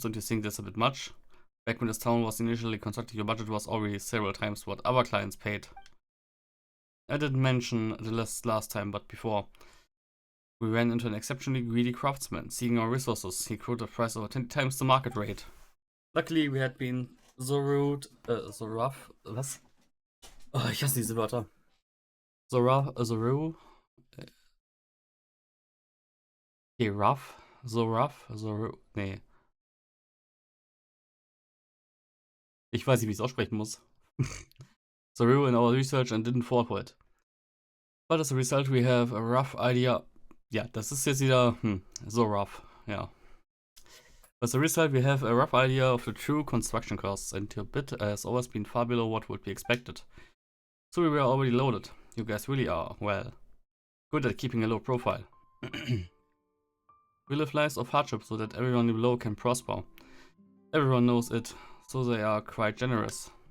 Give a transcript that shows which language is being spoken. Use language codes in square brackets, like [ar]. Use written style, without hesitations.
[en] Don't you think that's a bit much? Back when this town was initially constructed, your budget was already several times what other clients paid. I didn't mention the last time, but before. We ran into an exceptionally greedy craftsman. Seeing our resources, he quoted a price over 10 times the market rate. Luckily, we had been so rude, so rough. [de] Was? Oh, ich hasse diese Wörter. [en] So rough, so rude. Okay, rough, so rude. Nee. [de] Ich weiß nicht, wie ich es aussprechen muss. [en] So rude in our research and didn't fall for it. But as a result, we have a rough idea. [de] Ja, das ist jetzt wieder, [en] so rough, [de] ja. [en] As a result, we have a rough idea of the true construction costs, and your bid has always been far below what would be expected. So we were already loaded. You guys really are, well, good at keeping a low profile. We live lives of hardship so that everyone below can prosper. Everyone knows it, so they are quite generous.